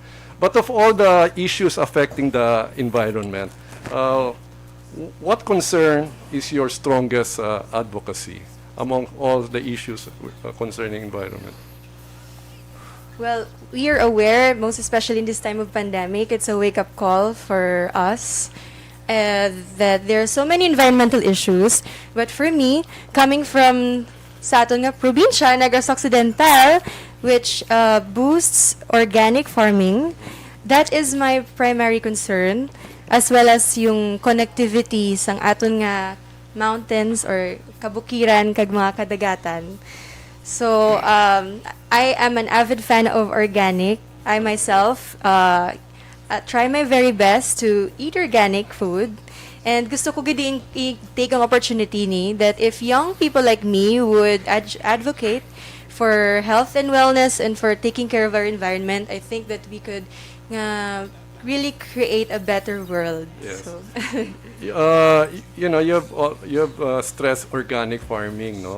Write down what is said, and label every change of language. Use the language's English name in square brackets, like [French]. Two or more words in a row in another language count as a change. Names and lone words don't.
[English] But of all the issues affecting the environment, what concern is your strongest advocacy among all the issues concerning environment? Well, we are aware, most especially in this time of pandemic, it's a wake-up call for us that there are so many environmental issues. But for me, coming from [Hiligaynon] sa aton nga probinsya, [English] Negros Occidental, which boosts organic farming, that is my primary concern, as well as [Hiligaynon] yung connectivity sang aton nga mountains or kabukiran kag mga kadagatan. [English] So, I am an avid fan of organic. I myself try my very best to eat organic food. And [Hiligaynon] gusto ko gid i-take ang opportunity ni [English] that if young people like me would advocate for health and wellness and for taking care of our environment, I think that we could really create a better world. Yes. So, you know, you have stressed organic farming, no?